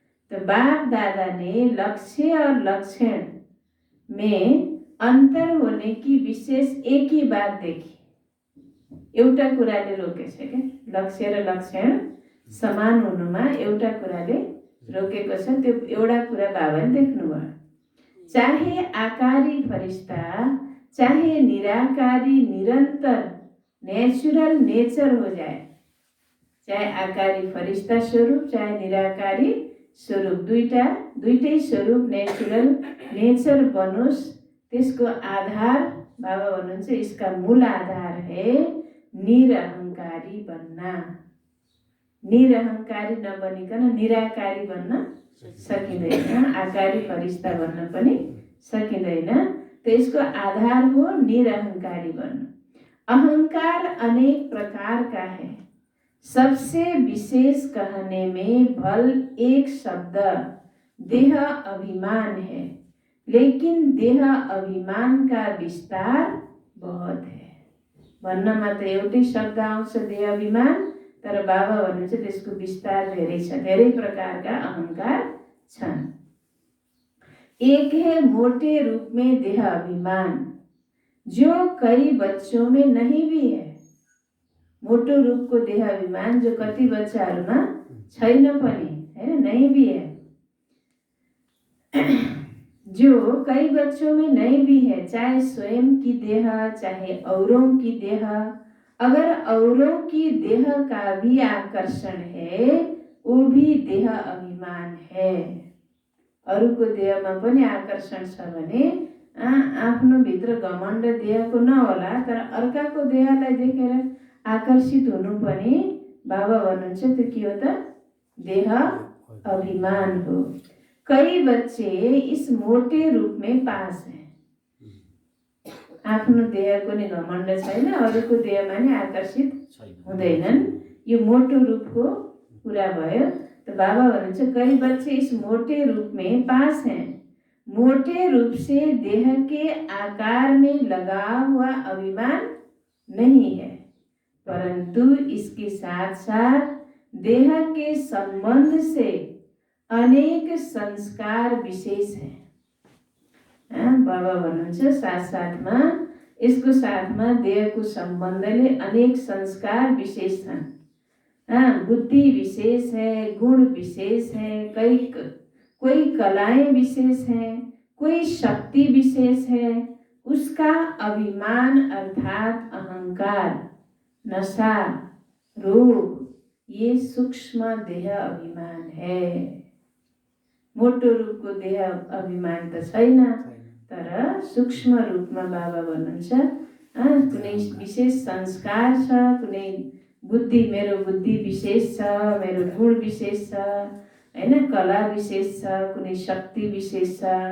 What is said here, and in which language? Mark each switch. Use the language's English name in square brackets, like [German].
[Hindi] तो बाप दादा ने लक्ष्य और लक्षण में अंतर होने की विशेष एक ही बात देखी। [Nepali] एउटा कुराले रोकेछ के, लक्ष्य र लक्षण समान हुनुमा एउटा कुराले रोकेको छ। त्यो एउटा कुरा बाबाले देख्नुभयो। [Hindi] चाहे आकारी फरिश्ता, चाहे निराकारी निरंतर नेचुरल नेचर हो जाए, [Nepali] चाहे आकारी फरिश्ता स्वरूप चाहे निराकारी स्वरूप, दुईटै स्वरूप नेचुरल नेचर बनोस्, त्यसको आधार बाबा भन्नुहुन्छ [Hindi] इसका मूल आधार है निरहंकारी बन्ना। [Nepali] निरहंकारी नबनिकन निराकारी बन्न सकिँदैन, आकारी फरिश्ता बन्न पनि सकिँदैन। त्यसको आधार हो निरहंकारी बन्नु। [Hindi] अहंकार अनेक प्रकार का है, सबसे विशेष कहने में भल एक शब्द देह अभिमान है, लेकिन देह अभिमान का विस्तार बहुत है। [Nepali] भन्नमा त एउटै शब्द आउँछ देह अभिमान, तर बाबा भन्नुहुन्छ त्यसको विस्तार धेरै छ, धेरै प्रकारका अहंकार छन्। [Hindi] एक है मोटे रूप में देह अभिमान, जो कई बच्चों में नहीं भी है। [Nepali] मोटो रूपको देह अभिमान जो कति बच्चाहरूमा छैन पनि, हैन, [Hindi] नहीं भी है। जो कई बच्चों में नहीं भी है, चाहे स्वयं की देह चाहे औरों की देह। अगर औरों की देह का भी आकर्षण है, वो भी देह अभिमान है। [Nepali] अरूको देहमा पनि आकर्षण छ भने आफ्नो भित्र घमण्ड देहको नहोला, तर अर्काको देहलाई देखेर आकर्षित हुनु पनि बाबा भन्नुहुन्छ त्यो के हो त, देह अभिमान हो। [Hindi] कई बच्चे इस मोटे रूप में पास हैं। [Nepali] आफ्नो देहको नि घमण्ड छैन, अरूको देहमा नि आकर्षित हुँदैनन्, यो मोटो रूपको कुरा भयो। [Hindi] तो [Nepali] बाबा भन्नुहुन्छ [Hindi] कई बच्चे इस मोटे रूप में पास हैं। मोटे रूप से देह के आकार में लगा हुआ अभिमान नहीं है, परंतु इसके साथ साथ देह के संबंध से अनेक संस्कार विशेष हैं। [Nepali] बाबा भन्नुहुन्छ साथ साथमा, यसको साथमा देहको सम्बन्धले अनेक संस्कार विशेष छन्। [Hindi] बुद्धि विशेष है, गुण विशेष है, कोई कलाएं विशेष हैं, कोई शक्ति विशेष है। उसका अभिमान अर्थात अहंकार, नशा, रोग, ये सूक्ष्म देह अभिमान है। [Nepali] मोटो रूपको देह अभिमान त छैन, तर सूक्ष्म रूपमा बाबा भन्नुहुन्छ कुनै विशेष संस्कार छ, कुनै बुद्धि, मेरो बुद्धि विशेष छ, मेरो गुण विशेष छ, हैन, कला विशेष छ, कुनै शक्ति विशेष छ।